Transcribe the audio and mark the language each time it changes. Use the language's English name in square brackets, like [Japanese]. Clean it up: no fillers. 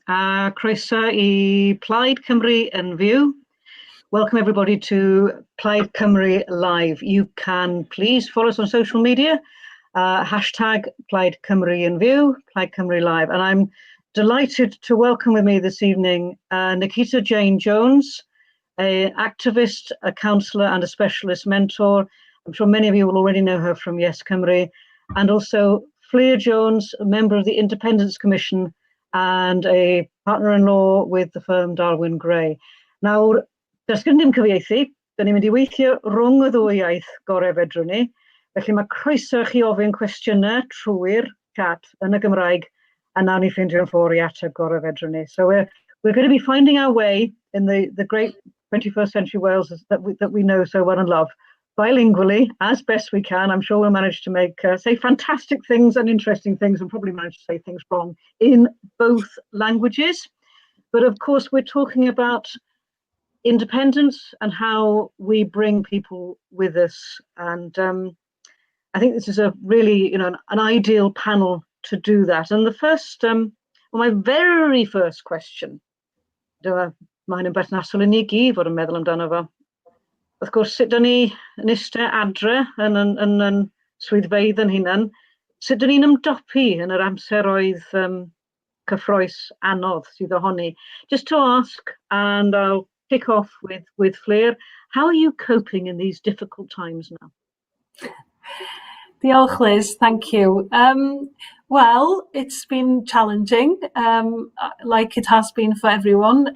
[Welsh] Croeso I Plaid Cymru yn fyw. [English] Welcome everybody to Plaid Cymru Live. You can please follow us on social media. Hashtag Plaid Cymru yn fyw, Plaid Cymru Live. And I'm delighted to welcome with me this evening Nikita Jones, an activist, a counsellor and a specialist mentor. I'm sure many of you will already know her from Yes Cymru. And also Fflur Jones, a member of the Independence Commission and a partner-in-law with the firm Darwin Gray. [Welsh] Nawr, does gen ddim cyfieithu, da ni'n mynd I weithio rhwng y ddwy iaith gorau fedrwn ni. Felly mae croeso chi ofyn cwestiynau trwy'r chat yn y Gymraeg, a nawn ni ffeindio'n ffordd I ateb gorau fedrwn ni. [English] So we're going to be finding our way in the great 21st century Wales that we know so well and love. Bilingually, as best we can. I'm sure we'll manage to make, say fantastic things and interesting things and probably manage to say things wrong in both languages. But of course, we're talking about independence and how we bring people with us. And I think this is a really, an ideal panel to do that. And the first, my very first question, [Welsh] mae'n yn berthnasol I ni gyd fod yn meddwl amdano fo. [English] Of course, [Welsh] sut dyn ni yn eistedd adre yn swyddfeydd yn hunan, sut dyn ni'n ymdopi yn yr amseroedd cyffroes anodd sydd ohoni. [English] Just to ask, and I'll kick off with Fflur, how are you coping in these difficult times now? Diolch, Liz, thank you. Well, it's been challenging, like it has been for everyone.